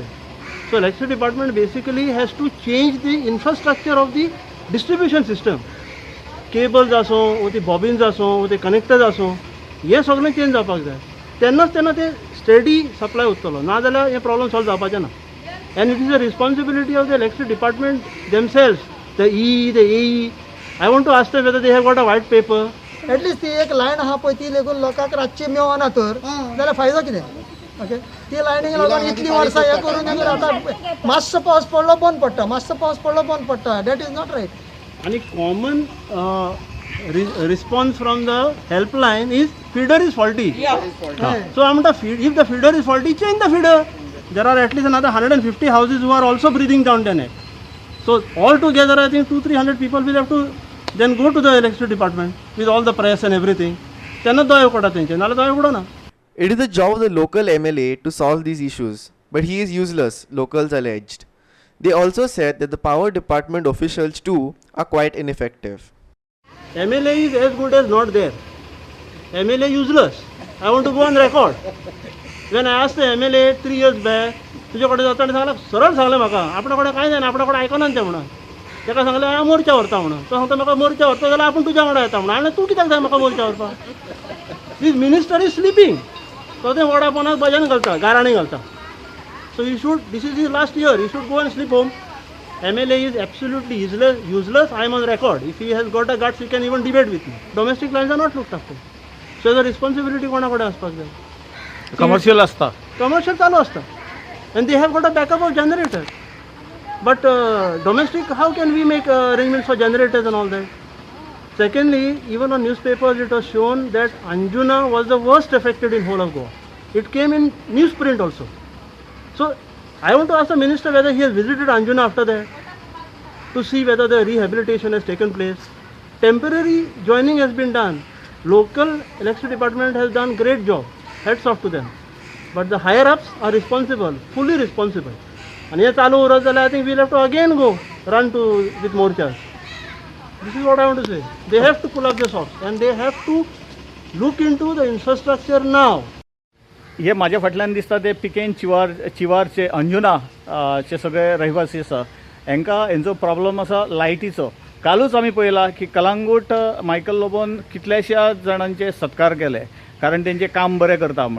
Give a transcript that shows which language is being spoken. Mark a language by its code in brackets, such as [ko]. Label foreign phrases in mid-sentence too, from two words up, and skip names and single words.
[en] So electricity department basically has to change the infrastructure of the distribution system. [kok] केबल्स आसूं वो ती बॉबिन्स आसूं वो ते कनेक्टर्स आसूं हे सगळें चेंज जावपाक जाय तेन्नाच तेन्ना ते [en] steady supply [kok] उरतलो नाजाल्यार हे [en] problem solve [kok] जावपाचें ना. [en] And it is the responsibility of the electricity department themselves the AE. I want to ask them whether they have got a white paper. [kok] एटलीस्ट ती एक लायन आहा पळय ती लेगून लोकांक रातची मेवना तर जाल्यार फायदो कितें. ओके ती लायनीक लागून इतलीं वर्सां हें करून आतां मातसो पावस पडलो बंद पडटा मातसो पावस पडलो बंद पडटा. [en] That is not right. आणि कॉमन response from the helpline is feeder is faulty. So I'm if the feeder is faulty, change the feeder. There are at least another 150 houses who are also breathing down the neck. So all together I think 200-300 people will have to then go to the electricity department with all the press and everything. [kok] तेन्ना दोळे पडा तेंचे, नाल्यार दोळे पडना. [en] It is the job of the local MLA to solve these issues, but he is useless, locals alleged. They also said that the power department officials too are quite ineffective. MLA is as good as not there. MLA useless. I want to go on record. When I asked the MLA 3 years back, [kok] तुजे कडेन जाता आनी सांगलें, सरळ सांगलें म्हाका, आपणा कडेन कांय जायना, आपणा कडेन आयकना तें म्हणून. ताका सांगलें हांव मोर्चा व्हरता म्हणून. तो सांगता म्हाका मोर्चा व्हरता जाल्यार आपूण तुज्या वांगडा येता म्हणून. आनी तूं कित्याक जाय म्हाका मोर्चा व्हरपाक? [en] This minister is sleeping. [kok] तो तें वडापोनाक भजन घालता, गाराणी घालता. [en] So he should, this is his last year, he should go and sleep home. MLA is absolutely useless. I am on record. If he has got a guts, he can even debate with me. Domestic lines are not looked after. So the responsibility [kok] कोणा कडेन आसपाक जाय? कमर्शियल असता. Commercial चालू असता. [en] And they have got a backup of generators. But domestic, how can we make arrangements for generators and all that? Secondly, even on newspapers it was shown that Anjuna was the worst affected in whole of Goa. It came in newsprint also. So I want to ask the minister whether he has visited Anjuna after that to see whether the rehabilitation has taken place. Temporary joining has been done. Local electricity department has done great job. Hats off to them. But the higher ups are responsible, fully responsible. And here [kok] चालू उरत जाल्यार [en] I think we'll have to again go run to with morchas. This is what I want to say. They have to pull up their socks and they have to look into the infrastructure now. [kok] हे माझ्या फाटल्यान दिसता ते पिकेन चिवारचे अंजुना चे सगळे रहिवासी आसा हांकां हेंचो प्रॉब्लम आसा लायटीचो. कालूच आमी पळयला की कलांगूट मायकल लोबोन कितल्याशा जाणांचे सत्कार केले कारण तेंचें काम बरें करता म्हण.